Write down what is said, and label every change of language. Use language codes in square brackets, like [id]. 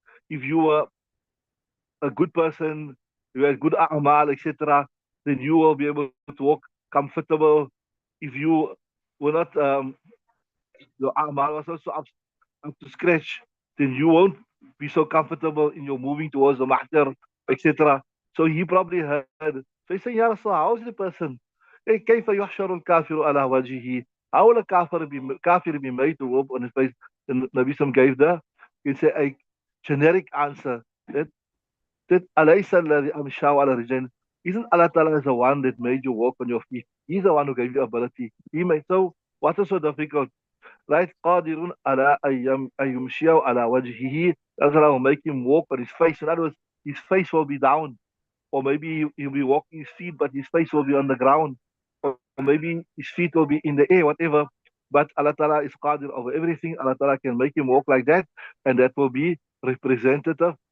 [en] If you were a good person, you had good a'mal, etc., then you will be able to walk comfortable. If you were not, your a'mal was also up to scratch, then you won't be so comfortable in your moving towards the mahshar, etc. So he probably heard. So he said, Ya Rasulullah, how is the person? Hey, [ar] كيف يحشر الكافر على وجهه? [en] How will a kafir be made to walk on his face? And Nabi Sam gave he said a generic answer that [ar] أليس الذي أمشاه على رجلين? [en] Isn't Allah Ta'ala the one that made you walk on your feet? He's the one who gave you ability. He made so. What is so difficult? Right? [ar] قادر على أن يمشيه على وجهه. [en] That's Allah will make him walk on his face. In other words, his face will be down, or maybe he'll be walking his feet, but his face will be on the ground, or maybe his feet will be in the air, whatever. But Allah Ta'ala is qadir over everything. Allah Ta'ala can make him walk like that, and that will be representative.